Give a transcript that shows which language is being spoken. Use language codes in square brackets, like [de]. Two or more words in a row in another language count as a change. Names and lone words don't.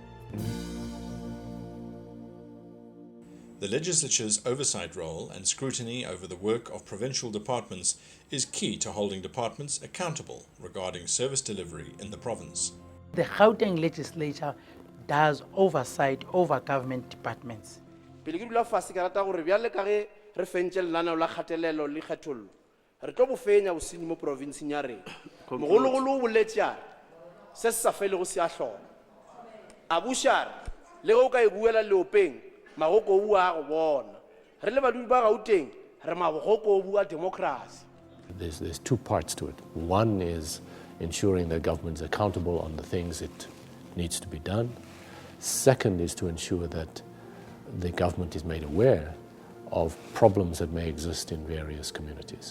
[en] The legislature's oversight role and scrutiny over the work of provincial departments is key to holding departments accountable regarding service delivery in the province. The Gauteng legislature does oversight over government departments. [nso] Pele ke dula fase ka rata gore bjale ka ge re fentse lenaneo la kgatelelo le kgethollo re tlo bo fenya bosenyi mo provinseng ya rena mogologolo o boletse a re se se sa felego se a hlola a bušare le ge o ka e buela leopeng magoko o bua go bona re le badudi ba Gauteng re mabogoko o bua democracy. [en] There's two parts to it. One is ensuring that government's accountable on the things it needs to be done. Second is to ensure that the government is made aware of problems that may exist in various communities.